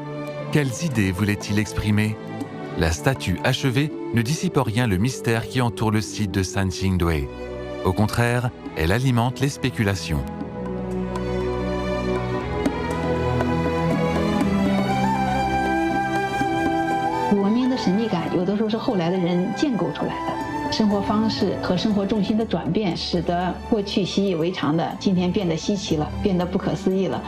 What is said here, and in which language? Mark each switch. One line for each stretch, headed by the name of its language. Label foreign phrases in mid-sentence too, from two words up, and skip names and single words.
French: Quelles idées voulaient-ils exprimer? La statue achevée ne dissipe en rien le mystère qui entoure le site de Sanxingdui. Au contraire, elle alimente les spéculations.
Chinese: 生活方式和生活重心的转变，使得过去习以为常的今天变得稀奇了，变得不可思议了。